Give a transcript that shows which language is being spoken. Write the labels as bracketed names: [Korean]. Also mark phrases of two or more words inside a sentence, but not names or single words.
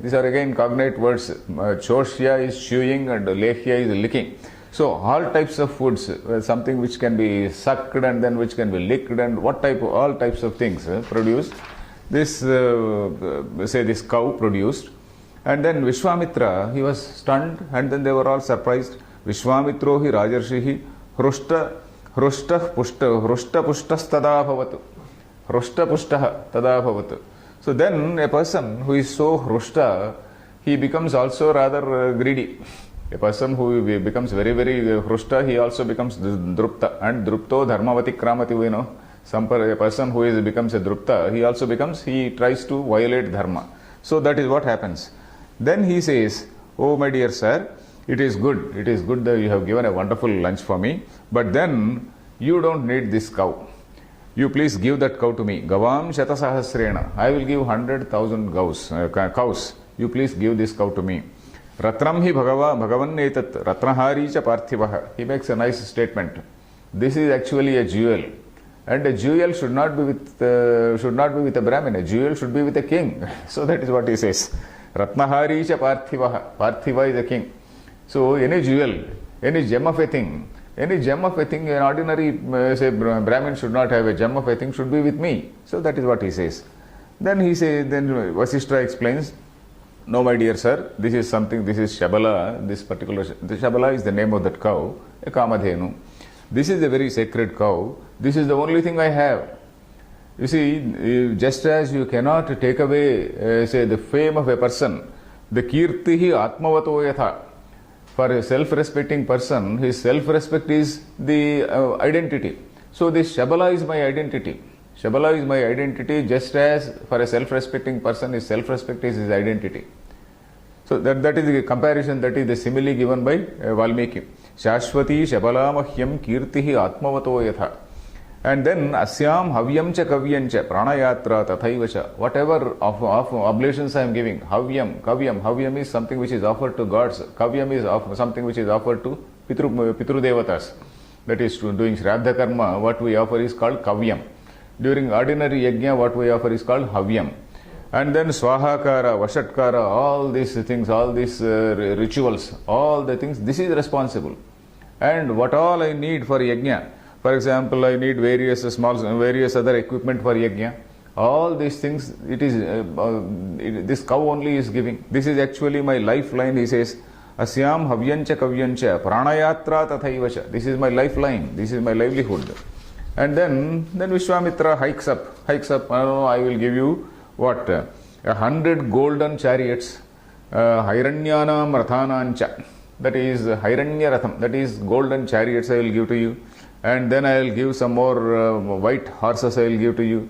[English] These are again cognate words. Choshya is chewing and lehya is licking. So all types of foods, something which can be sucked and then which can be licked and all types of things produced. This, this cow produced. And then Vishwamitra, he was stunned and then they were all surprised. [Sanskrit] Vishwamitro hi rajarshihi hrushta pushtas tada bhavatu. Hrushta pushtaha tada bhavatu. [English] So then a person who is so hrushta, he becomes also rather greedy. A person who becomes very, very hrushta, he also becomes drupta. [Sanskrit] And drupto dharmavati kramati, [English] we know. A person who becomes a drupta, he tries to violate dharma. So that is what happens. Then he says, "Oh my dear sir, it is good that you have given a wonderful lunch for me, but then you don't need this cow. You please give that cow to me. [Sanskrit] Gavam shatasahasrena. [English] I will give 100,000 cows. You please give this cow to me. [Sanskrit] Ratram hi bhagavan etat ratnahari cha parthivaha." [English] He makes a nice statement. This is actually a jewel. And a jewel should not be with a Brahmin. A jewel should be with a king. So that is what he says. [Sanskrit] Ratnahari cha parthivaha. [English] Parthiva is a king. So any jewel, any gem of a thing, an ordinary Brahmin should not have a gem of a thing, should be with me. So that is what he says. Then Vasishtha explains, "No, my dear sir, this is Shabala. The Shabala is the name of that cow, a Kamadhenu. This is a very sacred cow. This is the only thing I have. You see, just as you cannot take away, the fame of a person, the [Sanskrit] kirtihi atmavato yatha. [English] For a self-respecting person, his self-respect is the identity. So this Shabala is my identity. Shabala is my identity, just as for a self-respecting person, his self-respect is his identity." So that is the comparison, that is the simile given by Valmiki. [Sanskrit] Shashwati Shabala mahyam kirtihi atmavato yatha. And then asyam havyam cha kavyam cha pranayatra tathaiva cha. [English] Whatever of oblations I am giving, havyam is something which is offered to gods. Kavyam is something which is offered to [Sanskrit] Pitru Devatas. [English] That is, doing [Sanskrit] Shraddha Karma, [English] what we offer is called kavyam. During ordinary yajna, what we offer is called havyam. And then [Sanskrit] Swahakara, Vashatkara, [English] all these things, all these rituals, all the things, this is responsible. And what all I need for yajna, for example, I need various other equipment for yajna. All these things, this cow only is giving. This is actually my lifeline, he says. [Sanskrit] Asyam havyancha kavyancha pranayatra tathaivacha. [English] This is my lifeline. This is my livelihood. And then Vishwamitra hikes up. I will give you 100 golden chariots. [Sanskrit] Hiranyanam rathanancha. [English] That is [Sanskrit] Hiranya Ratham. [English] That is golden chariots I will give to you. And then I will give some more white horses I will give to you.